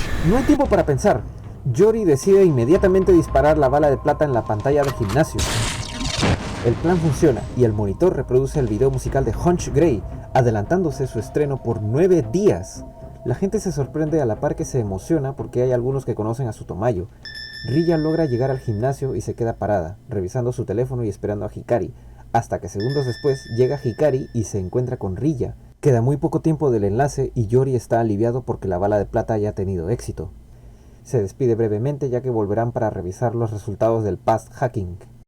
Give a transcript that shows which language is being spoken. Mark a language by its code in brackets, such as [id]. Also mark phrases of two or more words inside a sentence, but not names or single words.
[es] No hay tiempo para pensar. Yori decide inmediatamente disparar la bala de plata en la pantalla del gimnasio. El plan funciona y el monitor reproduce el video musical de Hunch Grey, adelantándose su estreno por 9 días. La gente se sorprende a la par que se emociona porque hay algunos que conocen a Sutomayo. Riya logra llegar al gimnasio y se queda parada, revisando su teléfono y esperando a Hikari, hasta que segundos después llega Hikari y se encuentra con Riya. Queda muy poco tiempo del enlace y Yori está aliviado porque la bala de plata haya tenido éxito. Se despide brevemente ya que volverán para revisar los resultados del Past Hacking.